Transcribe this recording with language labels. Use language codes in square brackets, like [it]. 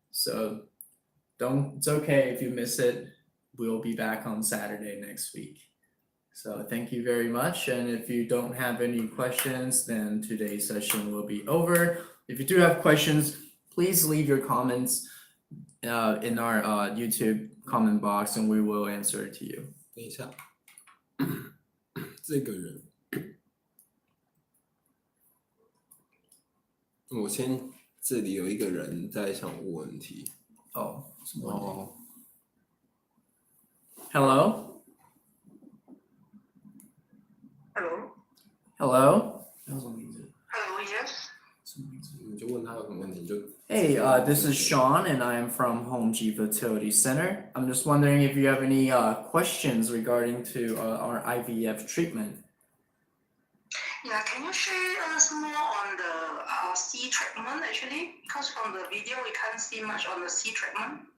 [en] So it's okay if you miss it. We'll be back on Saturday next week. So thank you very much. And if you don't have any questions, then today's session will be over. If you do have questions, please leave your comments in our YouTube comment box, and we will answer it to you. [zh] 等一下，这个人，我先，这里有一个人在想问问题。哦，什么问题？哦， [en] Hello? Hello. Hello? Hello. Yes. [zh] 你就问他有什么问题，你就 [en] Hey, this is Sean, and I am from Ivf Fertility Center. I'm just wondering if you have any questions regarding to our IVF treatment. Yeah, can you share us more on the C treatment actually? Because from the video we can't see much on the C treatment.